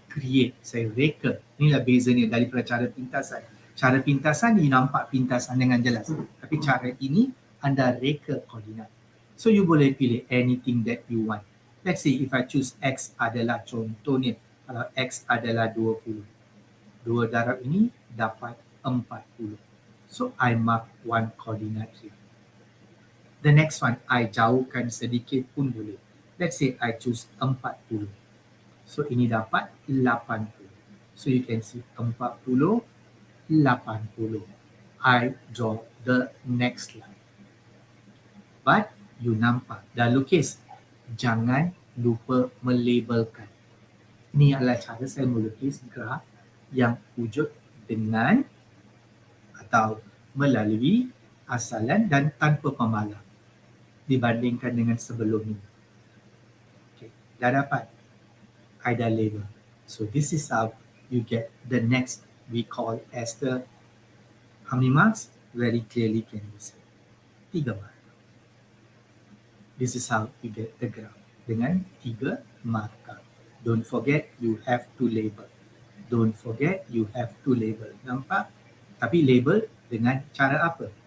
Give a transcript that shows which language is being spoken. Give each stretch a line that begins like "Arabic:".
Malay: create, saya reka. Inilah bezanya daripada cara pintasan. Cara pintasan, you nampak pintasan dengan jelas. Tapi cara ini, anda reka koordinat.
English: So you boleh pilih anything that you want. Let's say if I choose X adalah contohnya, kalau X adalah 20.
Malay: 2 darab ini dapat 40.
English: So I mark one coordinate here. The next one, I jauhkan sedikit pun boleh. Let's say I choose 40. So ini dapat 80. So you can see 40, 80. I draw the next line. But you nampak, dah lukis.
Malay: Jangan lupa melabelkan. Ini adalah cara saya melukis graf yang wujud dengan atau melalui asalan dan tanpa pemalang dibandingkan dengan sebelum ini. Okay, dah dapat. I dah label.
English: So this is how you get the next we call as the how many marks? Very clearly can be said. 3 mark. This is how you get the graph dengan 3 markah. Don't forget you have to label. Don't forget you have to label.
Malay: Nampak? Tapi label dengan cara apa?